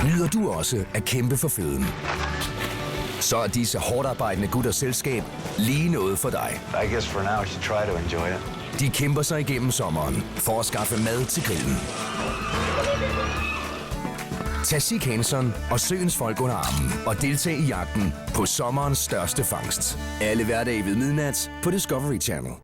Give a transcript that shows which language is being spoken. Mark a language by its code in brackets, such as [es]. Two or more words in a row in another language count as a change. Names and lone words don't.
[da] du også at kæmpe for føden. Så er disse hårdarbejdende gutters selskab lige noget for dig. [en] I guess for now we should try to enjoy it. [da] De kæmper sig igennem sommeren for at skaffe mad til grillen. Tag Sig Hanson og søens folk under armen og deltag i jagten på sommerens største fangst. Alle hverdage ved midnat på Discovery Channel.